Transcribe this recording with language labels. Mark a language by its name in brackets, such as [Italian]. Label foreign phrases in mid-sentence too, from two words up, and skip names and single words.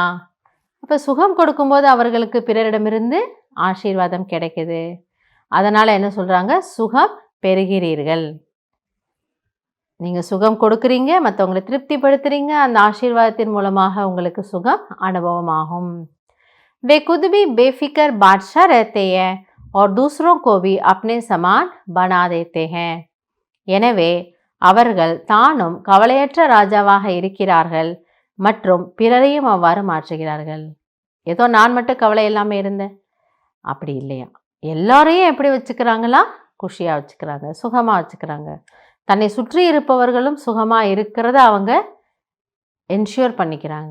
[Tamil] அப்போ சுகம் கொடுக்கும்போது அவர்களுக்கு பிறரிடமிருந்து ஆசீர்வாதம் கிடைக்குது. அதனால் என்ன சொல்கிறாங்க? சுகம் பெறுகிறீர்கள். நீங்கள் சுகம் கொடுக்குறீங்க, மற்றவங்களை திருப்திப்படுத்துறீங்க, அந்த ஆசீர்வாதத்தின் மூலமாக உங்களுக்கு சுகம் அனுபவமாகும். [Hindi] वे खुद भी बेफिक्र बादशाह रहते हैं और दूसरों को भी अपने समान बना देते हैं. [Tamil] எனவே அவர்கள் தானும் கவலையற்ற ராஜாவாக இருக்கிறார்கள் மற்றும் பிறரையும் அவ்வாறு மாற்றுகிறார்கள். ஏதோ நான் மட்டும் கவலை இல்லாமல் இருந்தேன் அப்படி இல்லையா, எல்லாரையும் எப்படி வச்சுக்கிறாங்களா? குஷியாக வச்சுக்கிறாங்க, சுகமாக வச்சுக்கிறாங்க. தன்னை சுற்றி இருப்பவர்களும் சுகமாக இருக்கிறத அவங்க என்ஷூர் பண்ணிக்கிறாங்க.